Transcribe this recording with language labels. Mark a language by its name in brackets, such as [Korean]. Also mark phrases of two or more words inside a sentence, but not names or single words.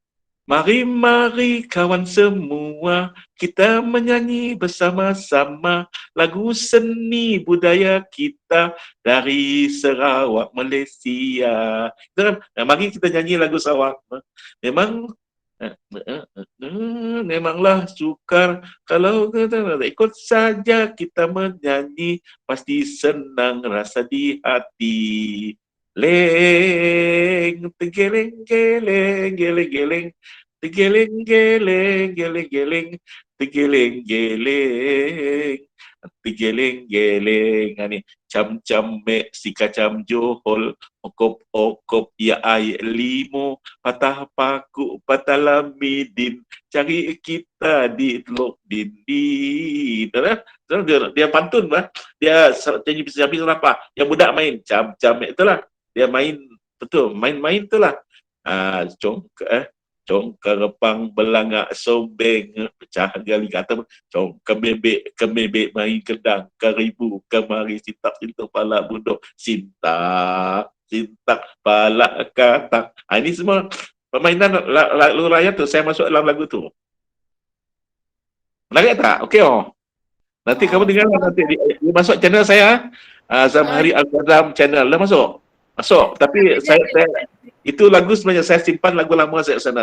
[Malay] Mari kawan semua, kita menyanyi bersama-sama lagu seni budaya kita dari Sarawak, Malaysia. Mari kita nyanyi lagu Sarawak. Memanglah sukar kalau kita ikut saja kita menyanyi, pasti senang rasa di hati. Leng, tergeleng, geleng, geleng, geleng, tergeleng, geleng, geleng, geleng, tergeleng, geleng, tergeleng, geleng. Ni cam-cam mek si kacam johol, okop-okop ya ai limo, patah paku, patah lamidin, cari kita di teluk dinding. Dia pantun lah. Dia nyanyi siapa apa? Yang budak main cam-cam itulah. Dia main, betul, main-main itulah. Kerepang, belangak, sombeng, pecah gali kata, kemebek, main kedang, keribu, kemari, sintak, pala bunduk, sintak, pala katak. Ini semua permainan lagu rakyat tu, saya masuk dalam lagu tu. Menarik tak? Okey nanti kamu dengar nanti dia masuk channel saya, Zamhari Al-Kazam channel lah masuk. Tapi saya itu lagu sebenarnya saya simpan lagu lama saya sana.